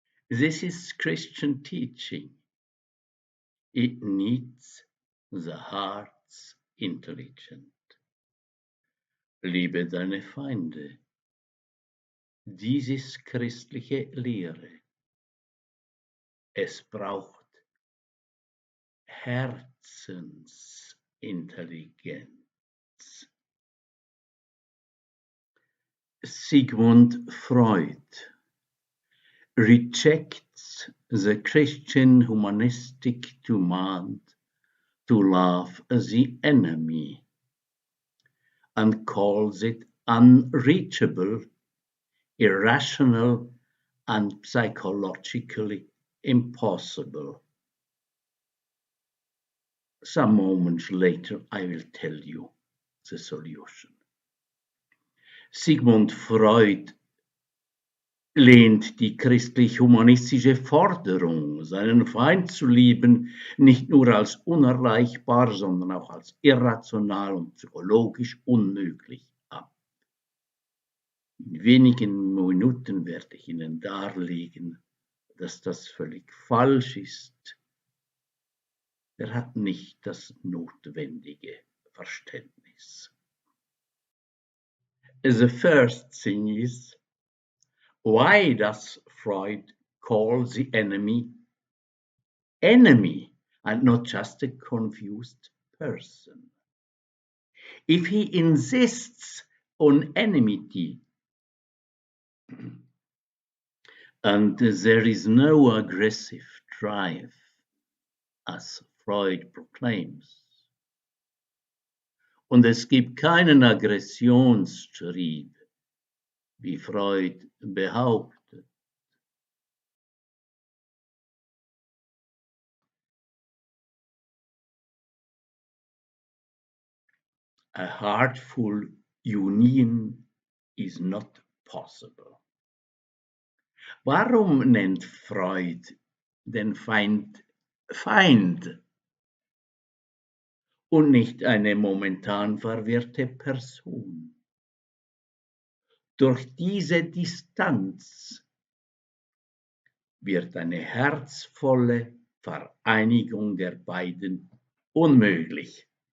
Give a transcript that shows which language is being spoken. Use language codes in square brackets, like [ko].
[en] This is Christian teaching. It needs the heart's intelligence. [de] Liebe deine Feinde. Dies ist christliche Lehre. Es braucht Herzensintelligenz. [en] Sigmund Freud rejects the Christian humanistic demand to love the enemy and calls it unreachable, irrational, and psychologically impossible. Some moments later, I will tell you the solution. [de] Sigmund Freud lehnt die christlich-humanistische Forderung, seinen Feind zu lieben, nicht nur als unerreichbar, sondern auch als irrational und psychologisch unmöglich ab. In wenigen Minuten werde ich Ihnen darlegen, dass das völlig falsch ist. Er hat nicht das notwendige Verständnis. [en] The first thing is, why does Freud call the enemy and not just a confused person? If he insists on enmity and there is no aggressive drive, as Freud proclaims, [de] und es gibt keinen Aggressionstrieb, wie Freud behauptet. [en] A heartful union is not possible. [de] Warum nennt Freud den Feind Feind und nicht eine momentan verwirrte Person? Durch diese Distanz wird eine herzvolle Vereinigung der beiden unmöglich.